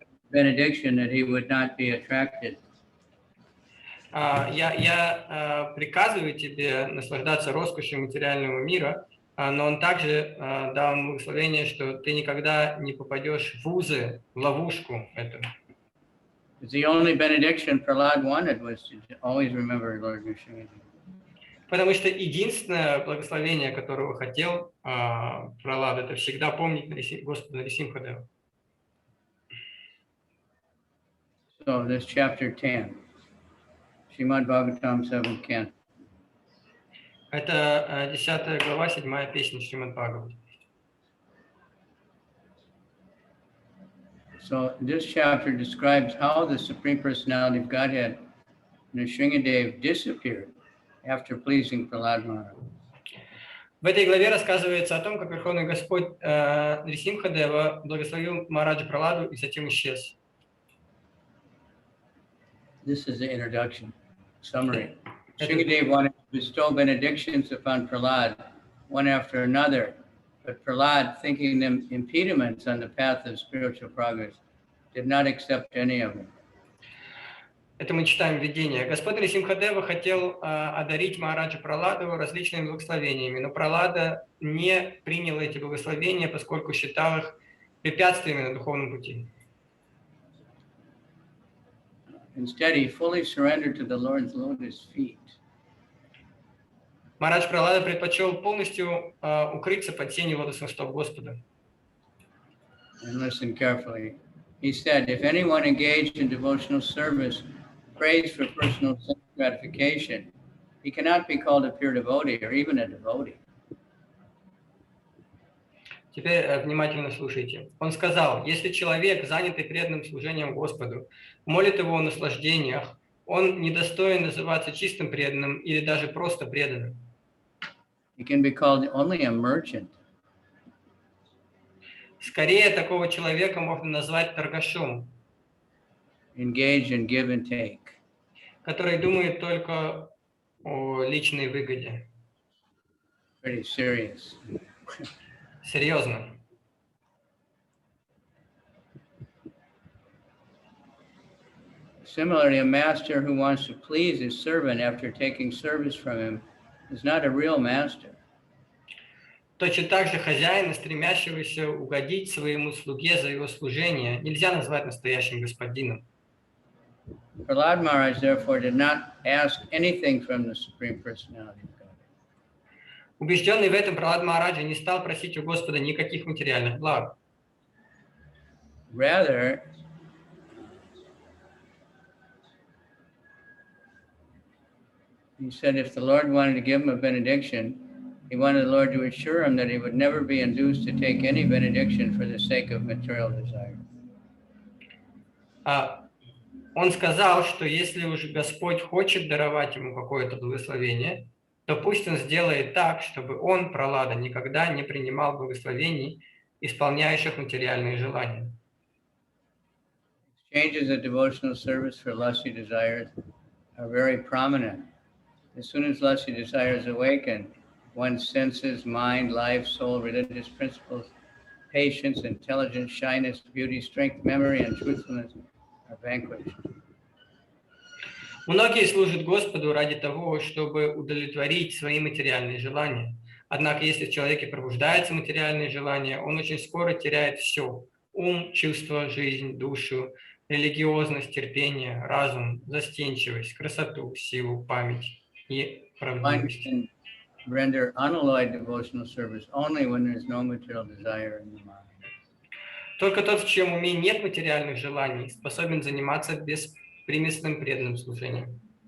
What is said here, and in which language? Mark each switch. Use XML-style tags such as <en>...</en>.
<en>Benediction that he would not be attracted.</en> <ru>Я приказываю тебе наслаждаться роскошью материального мира, но он также дал ему благословение, что ты никогда не попадешь в узы, в ловушку этого.</ru> <en>The only benediction Prahlad wanted was to always remember Lord Nrsimha.</en> <ru>Потому что единственное благословение, которого хотел Пралад, это всегда помнить Господа Нрисимха Деву.</ru> <en>So this chapter 10, Srimad Bhagavatam 7th Canto.</en> <ru>Это 10 глава, 7 песня Шримад Бхагават.</ru> <en>So this chapter describes how the Supreme Personality of Godhead, Nrsimhadev, disappeared after pleasing Prahlad Maharaj.</en> <ru>В этой главе рассказывается о том, как Верховный Господь Нрисимха Дева благословил Махараджа Праладу и затем исчез.</ru> <en>This is the introduction, summary. Nrsimhadev wanted to bestow benedictions upon Prahlad, one after another, but Prahlad, thinking them impediments on the path of spiritual progress, did not accept any of them.</en> <ru>Это мы читаем введение. Господь Нрисимха Дева хотел одарить Махараджа Праладу различными благословениями, но Пралада не принял эти благословения, поскольку считал их препятствиями на духовном пути.</ru> <en>Instead, he fully surrendered to the Lord's lotus feet.</en> <ru>Махарадж Пралада предпочел полностью укрыться под тенью лотосных стоп Господа.</ru> <en>And listen carefully. He said, if anyone engaged in devotional service prays for personal sense gratification, he cannot be called a pure devotee or even a devotee.</en> <ru>Теперь внимательно слушайте. Он сказал, если человек, занятый преданным служением Господу, молит его о наслаждениях, он недостоин называться чистым преданным или даже просто преданным.</ru> <en>He can be called only a merchant.</en> <ru>Скорее, такого человека можно назвать торгашом,</ru> <en>Engaged in give and take.</en> <ru>который думает только о личной выгоде.</ru> <en>Pretty serious.</en> <ru>Серьезно.</ru> <en>Similarly, a master who wants to please his servant after taking service from him is not a real master.</en> <ru>Точно так же хозяина, стремящегося угодить своему слуге за его служение, нельзя назвать настоящим господином.</ru> <en>Prahlad Maharaj, therefore, did not ask anything from the Supreme Personality of God.</en> <ru>Убежденный в этом, Пралад Махараджа не стал просить у Господа никаких материальных благ.</ru> <en>Rather, he said if the Lord wanted to give him a benediction, he wanted the Lord to assure him that he would never be induced to take any benediction for the sake of material desire.</en> <ru>Он сказал, что если уж Господь хочет даровать ему какое-то благословение, то пусть он сделает так, чтобы он, Пралада, никогда не принимал благословений, исполняющих материальные желания.</ru> <en>Exchanges of devotional service for lusty desires are very prominent. As soon as lusty desires awaken, one's senses, mind, life, soul, religious principles, patience, intelligence, shyness, beauty, strength, memory, and truthfulness are vanquished.</en> <ru>Многие служат Господу ради того, чтобы удовлетворить свои материальные желания. Однако, если в человеке пробуждается материальное желание, он очень скоро теряет все: ум, чувство, жизнь, душу, религиозность, терпение, разум, застенчивость, красоту, силу, память и</ru> <en>One</en> <ru>правдивость.</ru> <en>can render unalloyed devotional service only when there's no material desire in the mind.</en> <ru>Только тот, в чьем уме нет материальных желаний, способен заниматься беспримесным преданным служением.</ru>